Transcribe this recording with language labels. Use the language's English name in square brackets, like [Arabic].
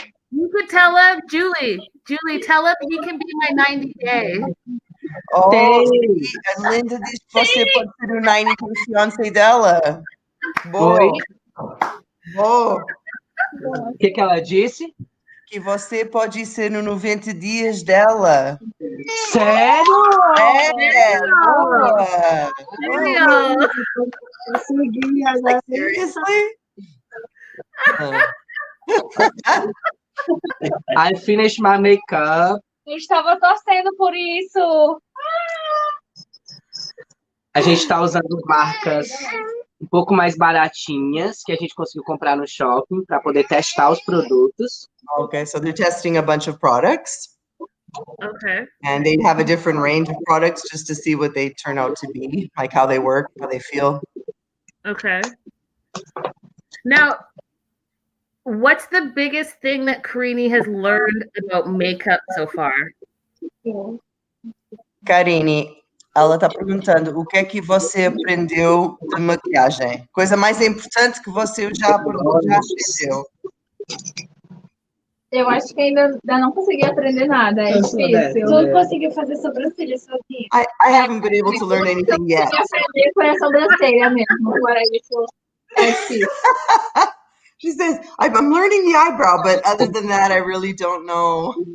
[English] You could tell him, Julie, tell him he can be my 90 day. [Portuguese] Oh, a Linda diz que você pode ser o 90 com o fiance dela. Boa. Oi? Boa. O que ela disse? Que você pode ser no 90 dias dela. Sério? É, boa. [English] Serious. Seriously? I finished my makeup. [Portuguese] Eu estava torcendo por isso. A gente está usando marcas um pouco mais baratinhas que a gente conseguiu comprar no shopping para poder testar os produtos. [English] Okay, so they're testing a bunch of products. Okay. And they have a different range of products just to see what they turn out to be, like how they work, how they feel. Okay. Now, what's the biggest thing that Karine has learned about makeup so far? [Portuguese] Karine, ela está perguntando o que é que você aprendeu de maquiagem? Coisa mais importante que você já aprendeu? Eu acho que ainda não consegui aprender nada. É difícil. Tu conseguiu fazer sobrancelha sozinha? [English] I haven't been able to learn anything yet. [Portuguese] Eu aprender com a sobrancelha mesmo. Agora isso é difícil. [English] She says, I'm learning the eyebrow, but other than that, I really don't know.